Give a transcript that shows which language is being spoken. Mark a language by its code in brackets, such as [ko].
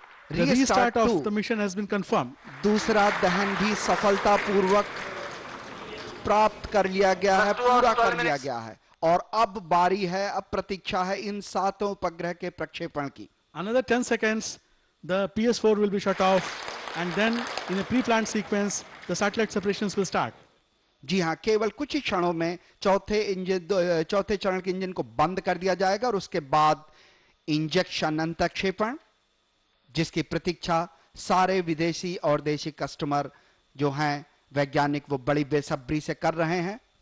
[en] The restart of the mission has been confirmed. [hi] दूसरा दहन भी सफलतापूर्वक प्राप्त कर लिया गया है, पूरा कर लिया गया है, और अब बारी है, अब प्रतीक्षा है इन 7 उपग्रह के प्रक्षेपण की। [en] Another 10 seconds, the PS4 will be shut off, and then in a pre-planned sequence, the satellite separations will start. [hi] जी हाँ, केवल कुछ ही क्षणों में चौथे चरण के इंजन को बंद कर दिया जाएगा, और उसके बाद इंजेक्शन अंतःक्षेपण, जिसकी प्रतीक्षा सारे विदेशी और देशी कस्टमर जो हैं वैज्ञानिक वो बड़ी बेसब्री से कर रहे हैं।